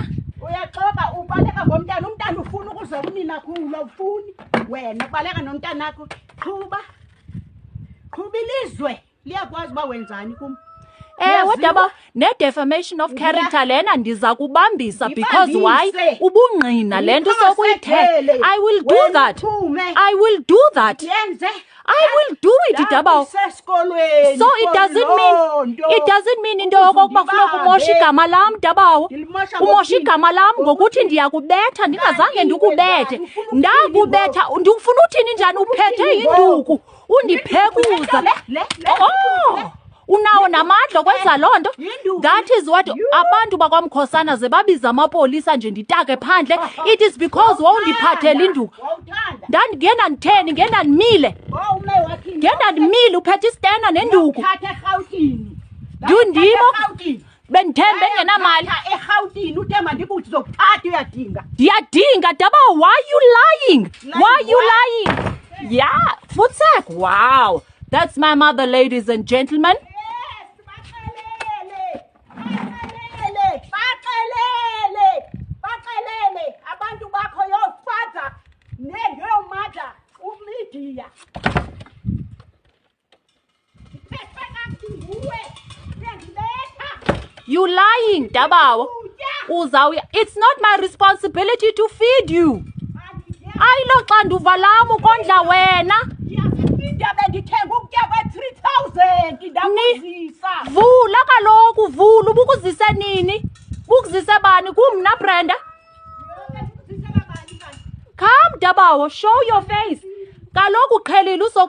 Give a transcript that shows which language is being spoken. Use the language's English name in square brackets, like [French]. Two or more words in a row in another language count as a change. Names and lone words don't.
[Xhosa] Uyaxoka ubaleka ngomntana, umntana ufuna ukuza kunina kulo ufuni. Wena ubaleka nomntana wakho. Qhuba ilizwe. Liyakwazi ba wenzani kum. Daba, ne- [English] defamation of character [Xhosa] lena ndiza kubambisa [English] because why? [Xhosa] Ubungqina le nto sokuyithetha. [English] I will do that. I will do that. I will do it, Daba. So it doesn't mean [Xhosa] into yokokuba kufuneka umoshe igama lam, Daba. Umoshe igama lam ngokuthi ndiyakubetha ndingazange ndikubethe. Ndakubetha ndikufuna uthini njani uphethe induku undiphekuza. Oh, unawo namandla kwenza loo nto. [English] That is what [Xhosa] abantu bakwamkhosana ze babiza amapolisa nje nditake phandle. [English] It is because [Xhosa] wawundiphathela induku. Ngenda nditheni, ngenda ndimile. Ngenda ndimile uphethe istena nenduku. Ndundimo bendithembe engenamali. eRhawutini uthemba ndikuthi zokuthatha uyadinga. Ndiyadinga Daba, [English] why you lying? Why you lying? Yeah, Futsek, wow. That's my mother, ladies and gentlemen. [Xhosa] Baxelele abantu bakho yofather neyomother uMedia. [English] You lying, Daba. It's not my responsibility to feed you. [Xhosa] Ayilo xanduva lam ukondla wena. Ndithenga ukutya kwe-3,000 ndakuzisa. Vula kaloku, vula. Ubukuzise nini? Bukuzise bani? Kumna Brenda? [English] Come Daba, show your face. [Xhosa] Kaloku qhelile